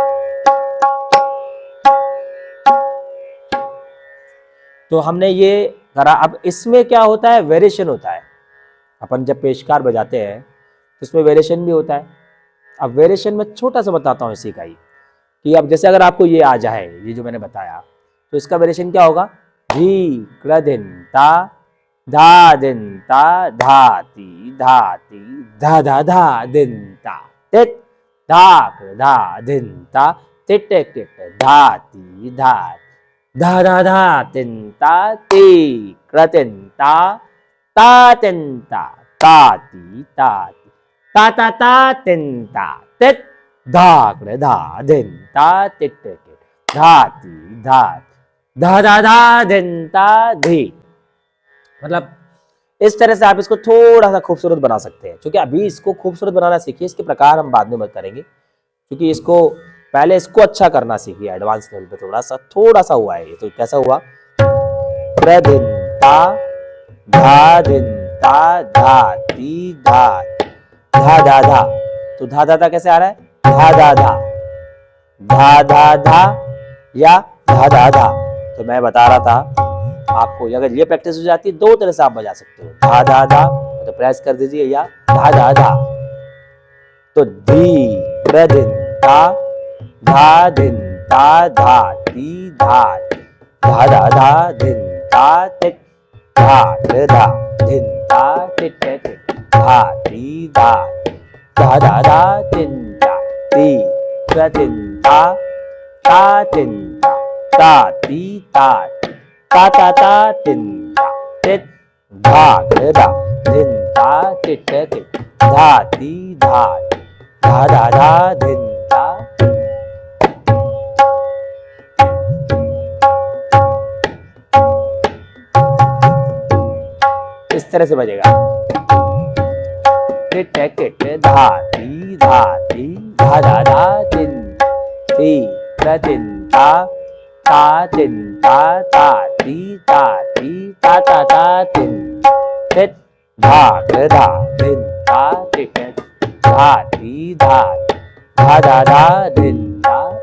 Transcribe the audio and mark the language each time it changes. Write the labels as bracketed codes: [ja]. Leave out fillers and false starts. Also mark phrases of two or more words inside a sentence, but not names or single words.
[hi] तो हमने ये करा। अब इसमें क्या होता है, वेरिएशन होता है। अपन जब पेशकार बजाते हैं तो इसमें वेरिएशन भी होता है। अब वेरिएशन में छोटा सा बताता हूँ इसी का ही, कि अब जैसे अगर आपको ये आ जाए, ये जो मैंने बताया, तो इसका वेरिएशन क्या होगा। धी कृदिंता धा दिनता धाती धाती धा धा धा दिनता तित धाक धा दिनता तिट किट धाती धात धा धा धा तिंता ती कृतिंता ता तिंता ताती ताती ता ता ता तिंता तित धाक धा दिनता तिट किट धाती धात धा धा धा दिनता धी। मतलब इस तरह से आप इसको थोड़ा सा खूबसूरत बना सकते हैं, क्योंकि अभी इसको खूबसूरत बनाना सीखिए, इसके प्रकार हम बाद में बात करेंगे, क्योंकि इसको पहले इसको अच्छा करना सीखिए [en] advance level [hi] पे। थोड़ा सा हुआ है ये, तो कैसा हुआ, प्रधिनता धाधिनता धाती धा धा धा धा, तो धा धा धा कैसे आ रहा है, धा धा धा धा धा धा या धा धा धा। तो मैं बता रहा था आपको, अगर ये प्रैक्टिस हो जाती है दो तरह से आप बजा सकते हो, धा धा धा तो प्रेस कर दीजिए, या धा धा धा। तो धी प्रधिनता धा धिनता धाती धा धा धा धा धिनता टिट धा धा धिनता टिट टिट धाती धा धा धा धा तिनता ती प्रतिनता ता तिनता ताती ता तिनता टिट धा धा धिनता टिट टिट धाती धा धा धा धा धिनता। इस तरह से बजेगा, टिट टिट धाती धाती धा धा धा तिन ती प्रतिनता ता तिनता ताती ताती ता तिन टिट धा धा धिनता टिट धाती धा धा धा धा धिनता।